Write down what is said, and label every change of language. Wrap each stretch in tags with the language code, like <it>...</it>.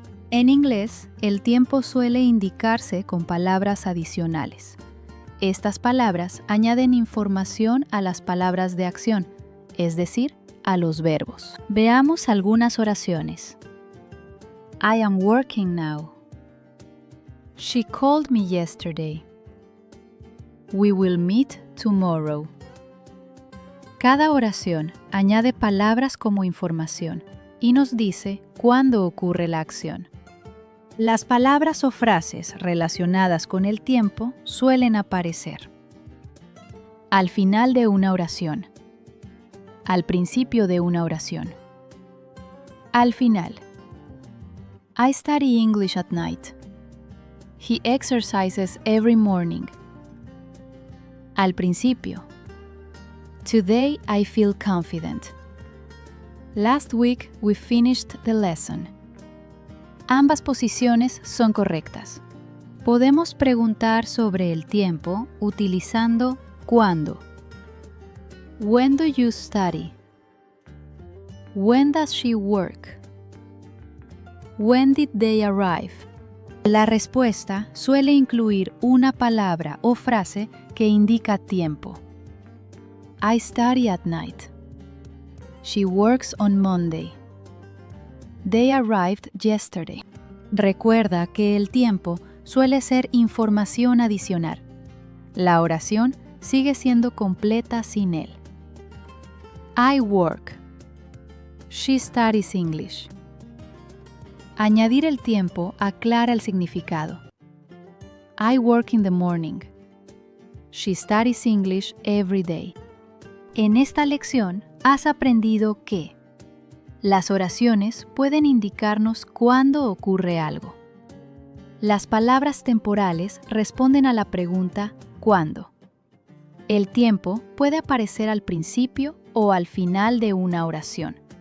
<es>En inglés, el tiempo suele indicarse con palabras adicionales. Estas palabras añaden información a las palabras de acción, es decir, a los verbos. Veamos algunas oraciones.</es> <en>I am working now. She called me yesterday. We will meet tomorrow.</en> <es>Cada oración añade palabras como información y nos dice cuándo ocurre la acción. Las palabras o frases relacionadas con el tiempo suelen aparecer al final de una oración, al principio de una oración, al final.</es> <en>I study English at night. He exercises every morning.</en> <es>Al principio.</es> <en>Today I feel confident. Last week we finished the lesson.</en> <es>Ambas posiciones son correctas. Podemos preguntar sobre el tiempo utilizando ¿cuándo?</es> <en>When do you study? When does she work? When did they arrive?</en> <es>La respuesta suele incluir una palabra o frase que indica tiempo.</es> <en>I study at night. She works on Monday. They arrived yesterday.</en> <es>Recuerda que el tiempo suele ser información adicional. La oración sigue siendo completa sin él.</es> <en>I work. She studies English.</en> <es>Añadir el tiempo aclara el significado.</es> <en>I work in the morning. She studies English every day.</en> <es>En esta lección has aprendido que las oraciones pueden indicarnos cuándo ocurre algo. Las palabras temporales responden a la pregunta ¿cuándo? El tiempo puede aparecer al principio o al final de una oración.</es>